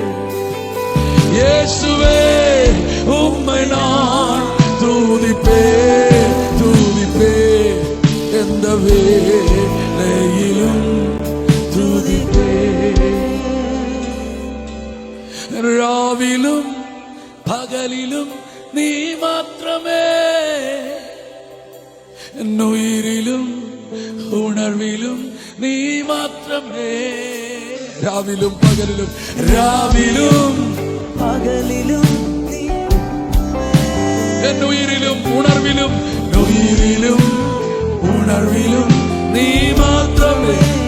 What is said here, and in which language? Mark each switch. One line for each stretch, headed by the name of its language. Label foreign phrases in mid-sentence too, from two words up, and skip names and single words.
Tamil: இயேசுவே உம்மை நான் துதிப்பேன் துதிப்பேன், எந்த வேளையிலும் துதிப்பேன். ராவிலும் பகலிலும் நீ மாத்திரமே, உயிரிலும்
Malayalam: ഉണർവിലും നീ മാത്രമേ. രാവിലും പകലിലും, രാവിലും പകലിലും എന്നുയിരിലും ഉണർവിലും, ഉയിരിലും ഉണർവിലും നീ മാത്രമേ.